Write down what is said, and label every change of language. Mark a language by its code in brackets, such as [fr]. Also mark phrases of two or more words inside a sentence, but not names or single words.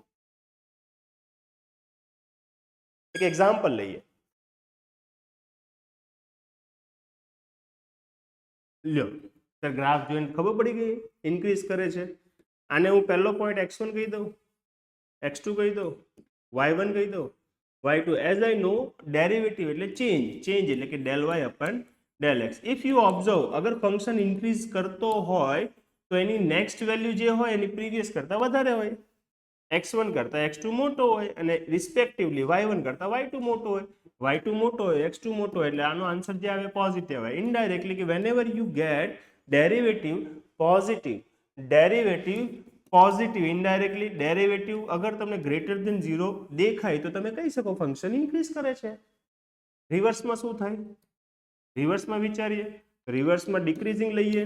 [gu] એક એક્ઝામ્પલ લઈએ. લ્યો, સર ગ્રાફ જોઈને ખબર પડી ગઈ ઇન્ક્રીઝ કરે છે. આને હું પહેલો પોઈન્ટ x1 કહી દઉં, x2 કહી દઉં, y1 કહી દઉં, y2 [en] as I know [gu] ડેરિવેટિવ એટલે ચેન્જ એટલે કે [en] del y upon del x. if you observe [gu] અગર ફંક્શન ઇન્ક્રીઝ કરતો હોય તો એની [en] next value [gu] જે હોય એની પ્રીવિયસ કરતા વધારે હોય, x1 કરતા x2 મોટો હોય અને રિસ્પેક્ટિવલી y1 કરતા y2 મોટો હોય, y2 મોટો હોય x2 મોટો હોય એટલે આનો આન્સર જે આવે પોઝિટિવ આવે. ઇનડાયરેક્ટલી કે [en] whenever you get derivative positive indirectly derivative [gu] અગર તમને [en] greater than [gu] 0 દેખાય તો તમે કહી શકો ફંક્શન ઇન્ક્રીઝ કરે છે. રિવર્સમાં શું થાય? રિવર્સમાં વિચારીએ, રિવર્સમાં ડિક્રીઝિંગ લઈએ.